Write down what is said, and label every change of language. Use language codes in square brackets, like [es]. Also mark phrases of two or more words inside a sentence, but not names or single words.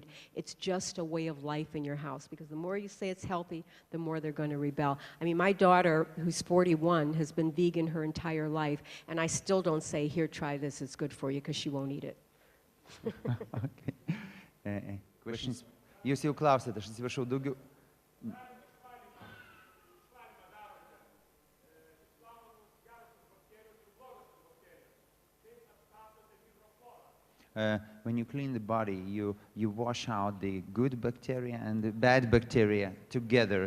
[en] It's just a way of life in your house, because the more you say it's healthy, the more they're going to rebel. I mean, my daughter, who's 41, has been vegan her entire life, and I still don't say, here, try this, it's good for you, because she won't eat it. Okay. Questions? [lt] Jūs jau klausėte, aš atsiprašau, daugiau. [en] When you clean the body, you wash out the good bacteria and the bad bacteria together.